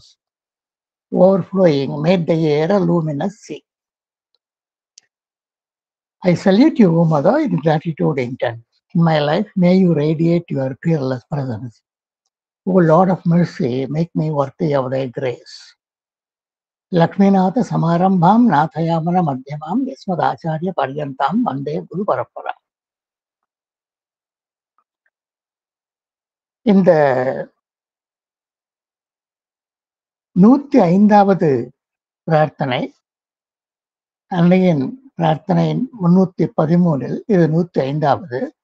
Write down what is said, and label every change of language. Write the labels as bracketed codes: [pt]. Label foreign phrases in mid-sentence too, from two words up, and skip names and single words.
[en] Overflowing made the air a luminous sea. I salute you, O Mother, in gratitude intent. In my life, may you radiate your peerless presence. O Lord of mercy, make me worthy of thy grace. [sa] लक्ष्मीनाथ समारम्भं नाथयामन मध्यमं यस्मदाचार्य पर्यन्तं वन्दे गुरु परम्परा. [ta] இந்த 105வது பிரார்த்தனை, அன்னையின் பிரார்த்தனையின் 313, இது 105வது.